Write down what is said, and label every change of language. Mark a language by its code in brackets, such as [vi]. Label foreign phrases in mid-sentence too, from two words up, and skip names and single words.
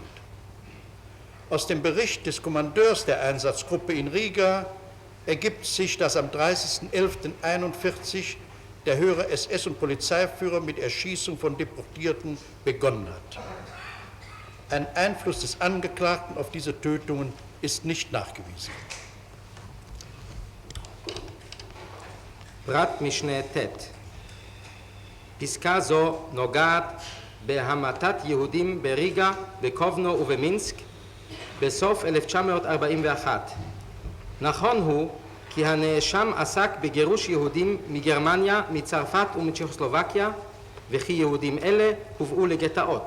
[de] Aus dem Bericht des Kommandeurs der Einsatzgruppe in Riga ergibt sich, dass am 30.11.41 der höhere SS- und Polizeiführer mit Erschießung von Deportierten begonnen hat. Ein Einfluss des Angeklagten auf diese Tötungen ist nicht nachgewiesen. [he] פרט משנה ט' פסקה זו נוגעת בהמתת יהודים בריגה, בקובנו ובמינסק בסוף 1941. נכון הוא כי הנאשם עסק בגירוש יהודים מגרמניה, מצרפת ומצ'כוסלובקיה, וכי יהודים אלה הובאו לגטאות.